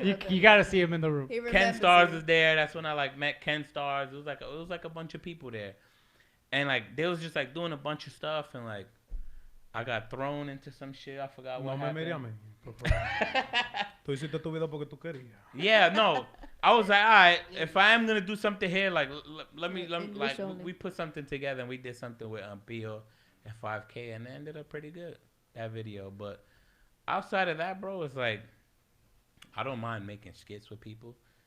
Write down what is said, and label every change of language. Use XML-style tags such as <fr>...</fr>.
<en>you gotta see him in the room. Ken Stars was there. That's when I like met Ken Stars. It was like a bunch of people there, and like they was just like doing a bunch of stuff, and like I got thrown into some shit. I forgot what happened.</en> <es>No me Tú hiciste tu vida porque tú querías.</es> <en>Yeah, no. I was like, all right, if I am gonna do something here, like let me like we put something together and we did something with Pio and 5K, and it ended up pretty good, that video, but. Outside of that, bro, it's like I don't mind making skits with people.</en>